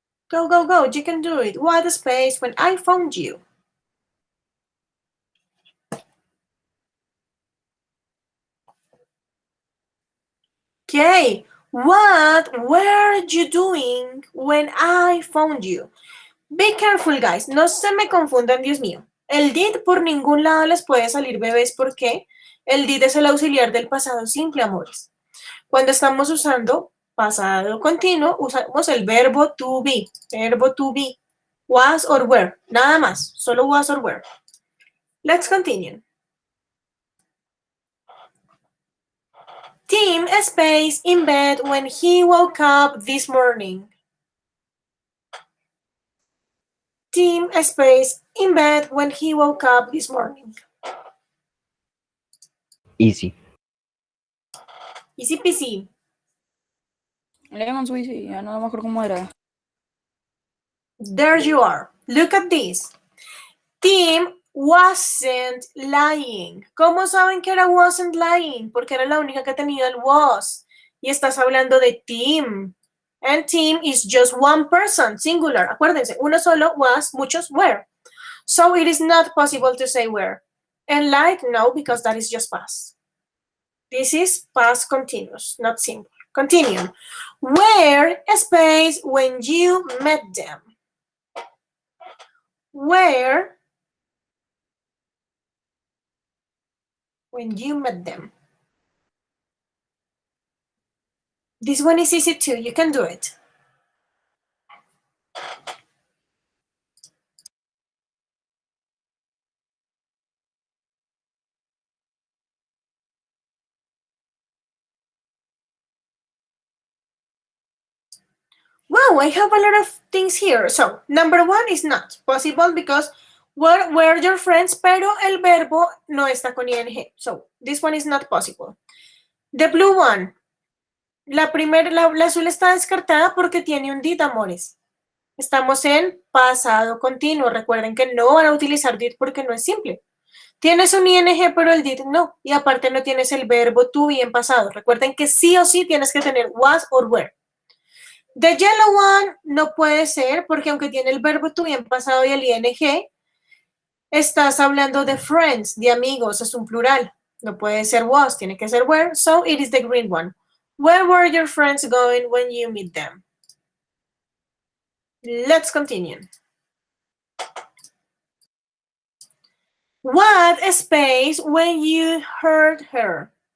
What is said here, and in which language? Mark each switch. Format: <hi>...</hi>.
<en>Go, go, go. You can do it. What space when I found you? Okay. What were you doing when I found you? Be careful, guys.</en> <es>No se me confundan, Dios mío. El did por ningún lado les puede salir bebés porque el did es el auxiliar del pasado simple, amores. Cuando estamos usando pasado continuo, usamos el verbo to be. Verbo to be. Was or were. Nada más. Solo was or were.</es> <en>Let's continue. Tim space in bed when he woke up this morning. Tim space in bed when he woke up this morning. Easy. Easy peasy. Lemon Squeezy,</en> <es>ya no me acuerdo cómo era.</es> <en>There you are. Look at this. Tim wasn't lying.</en> <es>¿Cómo saben que era wasn't lying? Porque era la única que tenía el was. Y estás hablando de Tim.</es> <en>And Tim is just one person, singular.</en> <es>Acuérdense, uno solo was, muchos were.</es> <en>So it is not possible to say were. And like, no, because that is just past. This is past continuous, not simple. Continue. Where space when you met them? Where when you met them? This one is easy too. You can do it. Wow, I have a lot of things here. So, number one is not possible because where were your friends,</en> <es>pero el verbo no está con ing.</es> <en>So, this one is not possible. The blue one.</en> <es>La azul está descartada porque tiene un did, amores. Estamos en pasado continuo. Recuerden que no van a utilizar did porque no es simple. Tienes un ing, pero el did no. Y aparte no tienes el verbo to be en pasado. Recuerden que sí o sí tienes que tener was or were.</es> <en>The yellow one</en> <es>no puede ser porque aunque tiene el verbo to be en pasado y el ing, estás hablando de friends, de amigos, es un plural. No puede ser was, tiene que ser were.</es> <en>So it is the green one. Where were your friends going when you meet them? Let's continue. What space when you heard her?</en>